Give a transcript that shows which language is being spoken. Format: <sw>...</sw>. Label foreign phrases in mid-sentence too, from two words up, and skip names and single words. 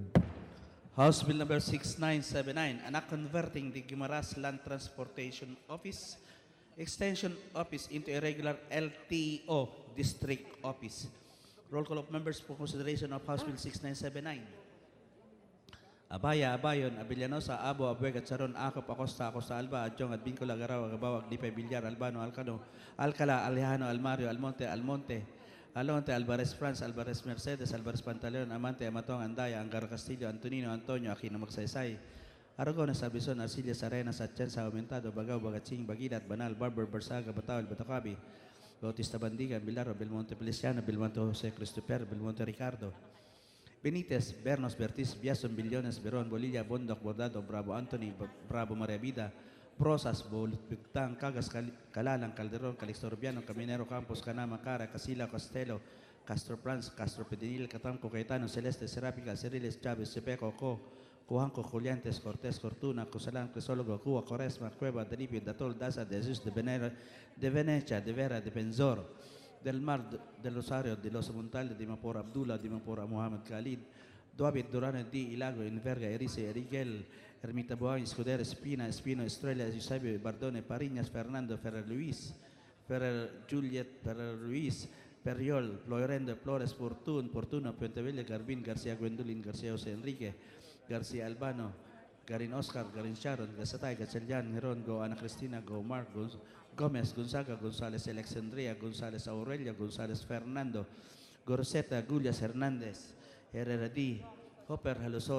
<en>House Bill number 6979, Anak converting the Guimaras Land Transportation Office Extension Office into a regular LTO District Office. Roll call of members for consideration of House Bill 6979. Abaya, Abayon, Abellanosa, Abo, Abuega, Charon, Acop, Acosta, Acosta Alba, Adjong, Advincula, Garaw, Agabaw, Aglipay, Villar, Albano, Alcano, Alcala, Alejano, Almario, Almonte, Alvarez France, Alvarez Mercedes, Alvarez Pantaleon, Amante, Amatong, Andaya, Angar Castillo, Antonino, Antonio, Aquino Magsaysay, Aragones, Abizon, Arcillas, Arenas, Atienza, Aumentado, Bagaw, Bagaching, Bagilat, Banal, Barber, Bersaga, Bataol, Batocabi, Bautista Bandigan, Bilaro, Belmonte Feliciano, Belmonte Jose Christopher, Belmonte Ricardo, Benitez, Bernos, Bertis, Biason, Billones, Veron, Bolilla, Bondoc, Bordado, Bravo Anthony, Bravo Maria Vida, Brosas, Bolutang, Cagas, Calalang, Calderon, Calixto Urbiano, Caminero, Campos, Canama, Cara, Casila, Costello, Castro Franz, Castro Pedinil, Catamco, Cayetano, Celeste, Serápica, Ceriles, Chávez, Cepeco, Cujanco, Juliantes, Cortés, Cortuna, Cosalán, Crisólogo, Cuba, Coresma, Cueva, Delipio, Datol, Daza, de Jesus, de Venecia, de Vera, de Benzor, del Mar, del Rosario, de los Montales, de Mapor Abdullah, de Mapor Mohamed Khalid, Duabit, Durano, Di, Ilago, Inverga, Erice, Eriguel, Ermita Boay, Escuder, Espino, Estrella, Eusebio, Bardone, Pariñas, Fernando, Ferrer Luis, Ferrer Juliet, Ferrer Luis, Periol, Floyrendo, Flores, Fortuno, Puentevilla, Garbin, García Gwendolyn, García José Enrique, Garcia Albano, Garin Oscar, Garin Sharon, Gasatay, Gatchalian, Heron, Go Ana Cristina, Go Mark, Gomez, Gonzaga, Gonzales Alexandria, Gonzales Aurelia, Gonzales Fernando, Goroseta, Gullias Hernandez, Herrera D, Hopper, Haluso,</en>